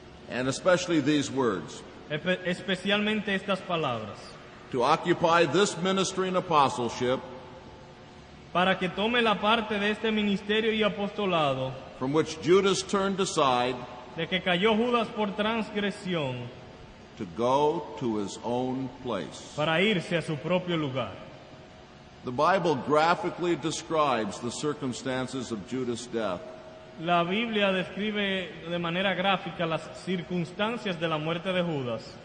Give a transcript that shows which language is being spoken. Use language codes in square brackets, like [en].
[en] and especially these words. [es] especialmente estas palabras. [en] To occupy this ministry and apostleship, [es] Para que tome la parte de este ministerio y apostolado, [en] from which Judas turned aside [es] de que cayó Judas por transgresión, [en] to go to his own place. [es] para irse a su propio lugar. [en] The Bible graphically describes the circumstances of Judas' death. [es] La Biblia describe de manera gráfica las circunstancias de la muerte de Judas.